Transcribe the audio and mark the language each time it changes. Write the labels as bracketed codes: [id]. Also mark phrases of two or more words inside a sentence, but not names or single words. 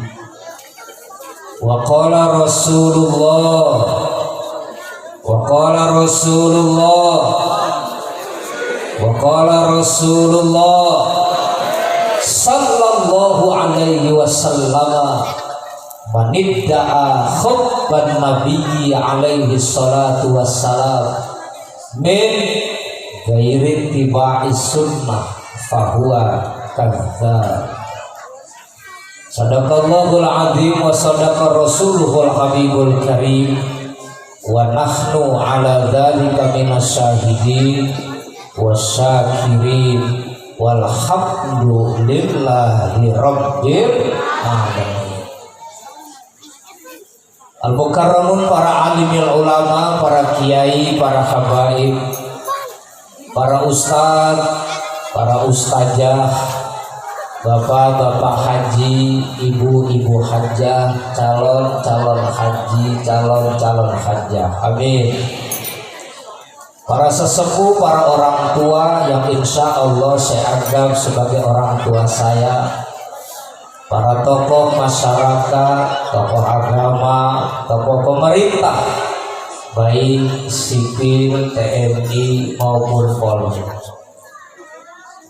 [ar] وقال رسول الله صلى الله عليه وسلم من ادعى حب النبي عليه الصلاة والسلام من غير اتباع السنة فهو كذاب. صدق الله العظيم وصدق رسوله الحبيب الكريم ونحن على ذلك من الشاهدين والشاكرين والحمد لله رب العالمين. [id] Al-mukarramun, para [ar] عالمي العلماء, [id] para kiai, para habaib, para ustaz, para ustazah, bapak-bapak haji, ibu-ibu hajjah, calon-calon haji, calon-calon hajjah, amin. Para sesepuh, para orang tua yang [ar] إن شاء الله [id] saya anggap sebagai orang tua saya, para tokoh masyarakat, tokoh agama, tokoh pemerintah, baik sipil, TNI maupun Polri.